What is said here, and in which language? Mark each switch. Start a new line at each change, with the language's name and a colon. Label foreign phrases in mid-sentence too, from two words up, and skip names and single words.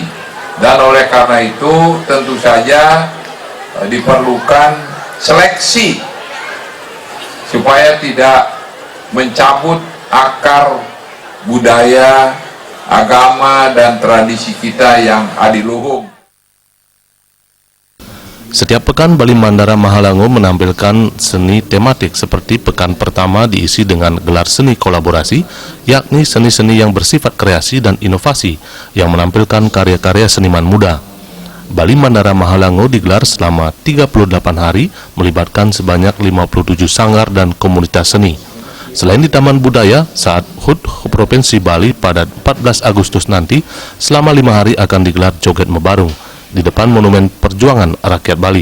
Indonesian: Dan oleh karena itu tentu saja diperlukan seleksi supaya tidak mencabut akar budaya, agama, dan tradisi kita yang adiluhung. Setiap pekan Bali Mandara Mahalangu menampilkan seni tematik seperti pekan pertama diisi dengan gelar seni kolaborasi, yakni seni-seni yang bersifat kreasi dan inovasi yang menampilkan karya-karya seniman muda. Bali Mandara Mahalangu digelar selama 38 hari melibatkan sebanyak 57 sanggar dan komunitas seni. Selain di Taman Budaya, saat HUT Provinsi Bali pada 14 Agustus nanti, selama 5 hari akan digelar joget mebarung di depan Monumen Perjuangan Rakyat Bali.